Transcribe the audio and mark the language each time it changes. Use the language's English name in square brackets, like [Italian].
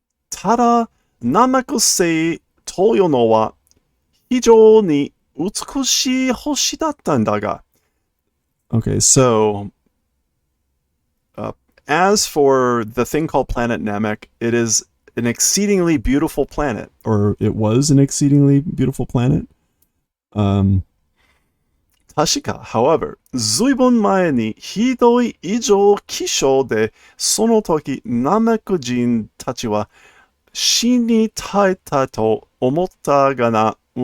[Japanese] ただ、ナメク星というのは非常に美しい星だったんだが。 [English] Okay, so as for the thing called Planet Namek, it is an exceedingly beautiful planet, or it was an exceedingly beautiful planet. [Japanese] 確か、 [English] however, [Japanese] ずいぶん前にひどい異常気象で、その時ナメク人たちは死に絶えたと思ったがな。